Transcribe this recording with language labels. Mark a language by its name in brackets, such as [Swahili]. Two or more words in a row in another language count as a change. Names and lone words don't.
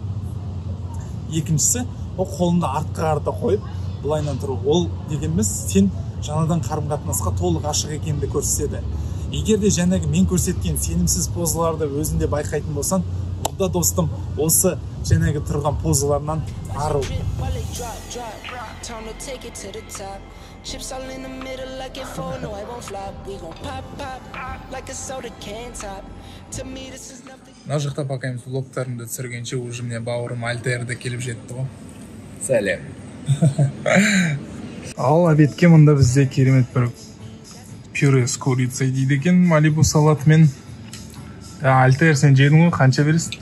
[Kazakh] Екіншісі, ол қолында артқа қарата қойып, былайынан тұру. Ол дегеніміз сен жаңадан қарым-қатынасқа толық ашық екенді көрсетеді. Егер де жаңағы мен көрсеткен сенімсіз позаларды өзінде байқайтын болсаң, онда достым, осы жаңағы тұрған позаларынан арыл. [English] Chips all in the middle like it fall, no I won't flop. We gon' pop like a soda can top. To me this is nothing. [Kazakh] Мына жақта пока мен влогтарымды түсіргенше [Russian] уже мне [Kazakh] бауырым Альтерде келіп жетті ғой. Сәлем. Ал обедке мында бізде керемет бір [Russian] пюре с курицей [Kazakh] дейді екен, Малибу салатымен. Альтер, сен жедің ғой, қанша бересің?